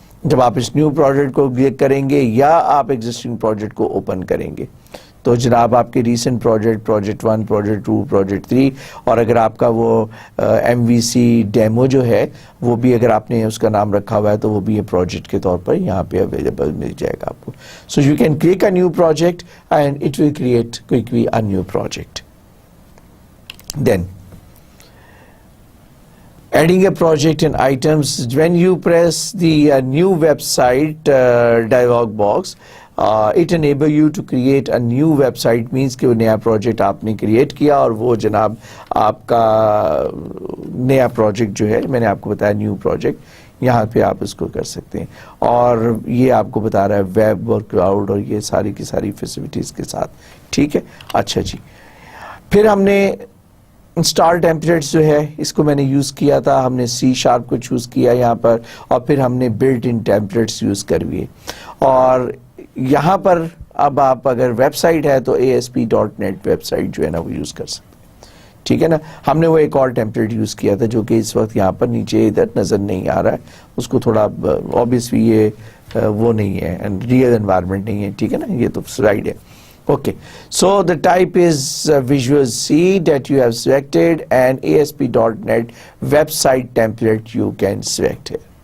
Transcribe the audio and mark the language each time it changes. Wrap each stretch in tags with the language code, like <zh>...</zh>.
<ur>جب آپ اس new project کو کلک کریں گے یا آپ ایگزسٹنگ پروجیکٹ کو اوپن کریں گے تو جناب آپ کے ریسنٹ پروجیکٹ 1, پروجیکٹ 2, پروجیکٹ 3, اور اگر آپ کا وہ MVC ڈیمو جو ہے وہ بھی اگر آپ نے اس کا نام رکھا ہوا ہے تو وہ بھی یہ پروجیکٹ کے طور پر یہاں پہ اویلیبل مل جائے گا آپ کو.</ur> <en>So you can click a new project and it will create quickly a new project. Then adding a project and items, when you press the new website dialog box, it enable you to create a new website, means</en> <ur>کہ وہ نیا project آپ نے create کیا اور وہ جناب آپ کا نیا پروجیکٹ جو ہے میں نے آپ کو بتایا نیو پروجیکٹ یہاں پہ آپ اس کو کر سکتے ہیں. اور یہ آپ کو بتا رہا ہے ویب اور کلاؤڈ اور یہ ساری کی ساری فیسلٹیز کے ساتھ. ٹھیک ہے. اچھا جی, پھر ہم نے انسٹال ٹیمپلیٹس جو ہے اس کو میں نے یوز کیا تھا. ہم نے C# کو چوز کیا یہاں پر, اور پھر ہم نے بلٹ ان ٹیمپلیٹس یوز کرویے. اور یہاں پر اب آپ اگر ویب سائٹ ہے تو ASP.NET ویب سائٹ جو ہے نا وہ یوز کر سکتے ہیں. ٹھیک ہے نا. ہم نے وہ ایک اور ٹیمپلیٹ یوز کیا تھا جو کہ اس وقت یہاں پر نیچے ادھر نظر نہیں آ رہا ہے. اس کو تھوڑا obviously یہ وہ نہیں ہے ریئل انوائرمنٹ نہیں ہے. ٹھیک ہے نا, یہ تو سلائڈ ہے.</ur> <en>Okay, so the type is Visual C that you have selected, and ASP.NET website template you can select here.</en>